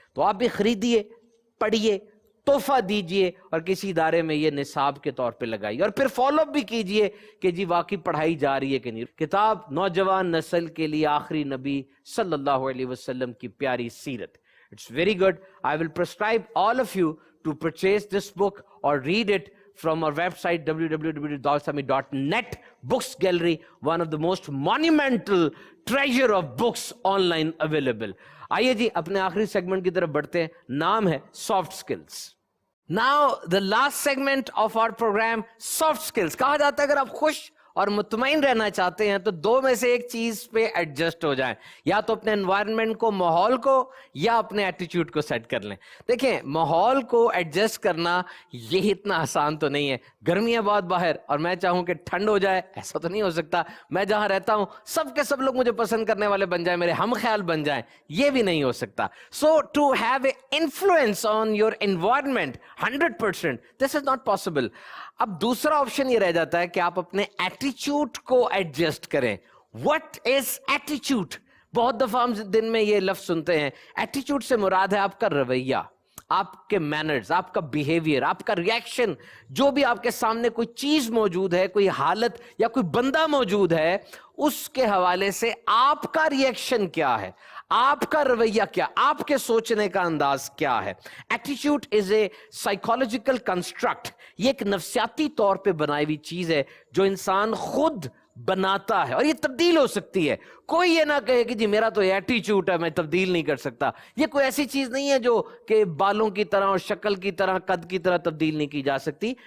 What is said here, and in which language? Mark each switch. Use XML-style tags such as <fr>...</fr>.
<ur>تو آپ بھی خریدیے، پڑھیے، تحفہ دیجئے، اور کسی ادارے میں یہ نصاب کے طور پہ لگائیے، اور پھر فالو اپ بھی کیجئے کہ جی واقعی پڑھائی جا رہی ہے کہ نہیں. کتاب نوجوان نسل کے لیے آخری نبی صلی اللہ علیہ وسلم کی پیاری سیرت.</ur> <en>It's very good. I will prescribe all of you to purchase this book or read it from our website www.dawsami.net. Books Gallery, one of the most monumental treasure of books online available.</en> <ur>آئیے جی اپنے آخری segment کی طرف بڑھتے ہیں، نام ہے soft skills.</ur> <en>Now the last segment of our program, soft skills.</en> <ur>کہا جاتا ہے اگر آپ خوش اور مطمئن رہنا چاہتے ہیں تو دو میں سے ایک چیز پہ ایڈجسٹ ہو جائیں، یا تو اپنے انوائرمنٹ کو، ماحول کو، یا اپنے ایٹیچیوڈ کو سیٹ کر لیں. دیکھیں ماحول کو ایڈجسٹ کرنا یہ اتنا آسان تو نہیں ہے. گرمیاں بہت باہر اور میں چاہوں کہ ٹھنڈ ہو جائے، ایسا تو نہیں ہو سکتا. میں جہاں رہتا ہوں سب کے سب لوگ مجھے پسند کرنے والے بن جائیں، میرے ہم خیال بن جائیں، یہ بھی نہیں ہو سکتا.</ur> <en>So to have a influence on your environment 100%، this is not possible.</en> <ur>اب دوسرا آپشن یہ رہ جاتا ہے کہ آپ اپنے ایٹیچیوڈ کو ایڈجسٹ کریں.</ur> <en>What is ایٹیچیوڈ؟</en> <ur>بہت دفعہ ہم دن میں یہ لفظ سنتے ہیں. ایٹیچیوڈ سے مراد ہے آپ کا رویہ، آپ کے مینرز، آپ کا بیہیویئر، آپ کا ریئیکشن. جو بھی آپ کے سامنے کوئی چیز موجود ہے، کوئی حالت یا کوئی بندہ موجود ہے، اس کے حوالے سے آپ کا ریئیکشن کیا ہے، آپ کا رویہ کیا، آپ کے سوچنے کا انداز کیا ہے.</ur> <en>Attitude is a psychological construct.</en> <ur>یہ ایک نفسیاتی طور پہ بنائی ہوئی چیز ہے جو انسان خود بناتا ہے، اور یہ تبدیل ہو سکتی ہے. کوئی یہ نہ کہے کہ جی میرا تو ایٹیٹیوڈ ہے میں تبدیل نہیں کر سکتا. یہ کوئی ایسی چیز نہیں ہے جو کہ بالوں کی طرح اور شکل کی طرح، قد کی طرح تبدیل نہیں کی جا سکتی.</ur>